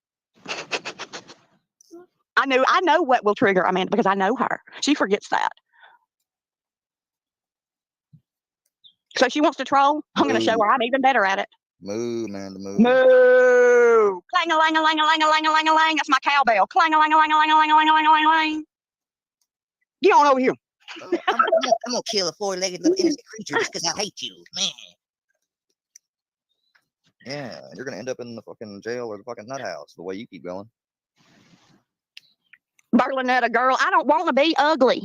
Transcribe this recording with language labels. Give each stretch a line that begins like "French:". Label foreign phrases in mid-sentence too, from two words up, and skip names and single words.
English: I know what will trigger Amanda because I know her. She forgets that. So she wants to troll. I'm going to show her I'm even better at it. Moo, man, moo. Moo. Clang-a-lang-a-lang-a-lang-a-lang-a-lang. That's my cowbell. Clang-a-lang-a-lang-a-lang-a-lang-a-lang. Get on over here. I'm gonna kill a four-legged little innocent creature just because I hate you, man. Yeah, you're gonna end up in the fucking jail or the fucking nut house the way you keep going. Berlinetta, girl, I don't want to be ugly.